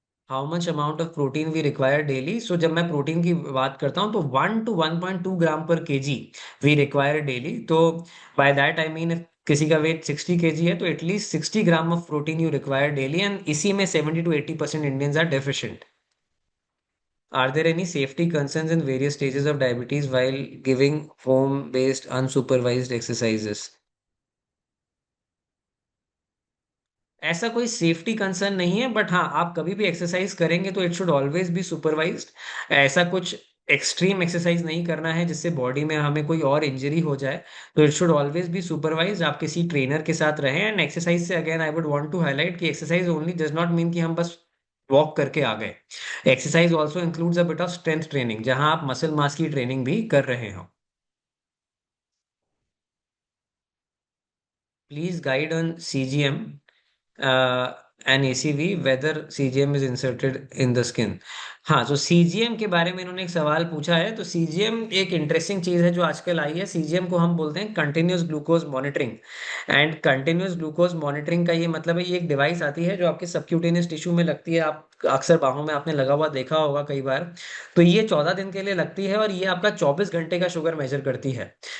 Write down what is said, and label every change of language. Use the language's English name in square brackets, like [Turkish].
[English] How much amount of protein we require daily? So [Hindi] जब मैं protein की बात करता हूँ तो [English] 1 to 1.2 gram per kg we require daily. तो by that I mean [Hindi] किसी का वेट 60 kg है तो [English] at least 60 gram of protein you require daily, and [Hindi] इसी में [English] 70 to 80% Indians are deficient. Are there any safety concerns in various stages of diabetes while giving home-based unsupervised exercises? [Hindi] ऐसा कोई safety concern नहीं है, but हाँ, आप कभी भी एक्सरसाइज करेंगे तो [English] It should always be supervised. [Hindi] ऐसा कुछ एक्सट्रीम एक्सरसाइज नहीं करना है जिससे बॉडी में हमें कोई और इंजरी हो जाए। तो [English] It should always be supervise. [Hindi] आप किसी ट्रेनर के साथ रहें। एंड एक्सरसाइज से [English] again I would want to highlight [Hindi] कि exercise [English] only does not mean [Hindi] कि हम बस वॉक करके आ गए। [English] exercise also includes a bit of strength training, [Hindi] जहां आप मसल मास की ट्रेनिंग भी कर रहे हो। [English] Please guide on CGM and ACV whether CGM is inserted in the skin. [Hindi] हाँ, तो सीजीएम के बारे में इन्होंने एक सवाल पूछा है। तो सीजीएम एक इंटरेस्टिंग चीज है जो आजकल आई है। सीजीएम को हम बोलते हैं continuous glucose monitoring. And continuous glucose monitoring का ये मतलब है, ये एक डिवाइस आती है जो आपके सबक्यूटेनियस टिश्यू में लगती है। आप अक्सर बाहों में आपने लगा हुआ देखा होगा कई बार। तो ये 14 दिन के लिए लगती है और ये आपका 24 घंटे का शुगर मेजर करती है।